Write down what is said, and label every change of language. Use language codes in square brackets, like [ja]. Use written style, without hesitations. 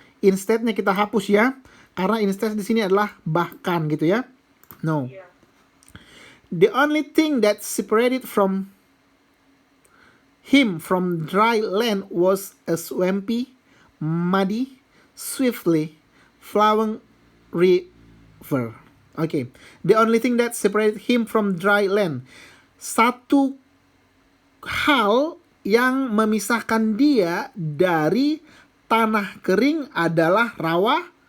[id] Instead-nya kita hapus ya, karena instead di sini adalah bahkan gitu ya. [en] No. Yeah. The only thing that separated him from dry land was a swampy, muddy, swiftly flowing river. Okay. The only thing that separated him from dry land. [id] Satu hal yang memisahkan dia dari tanah kering adalah rawa.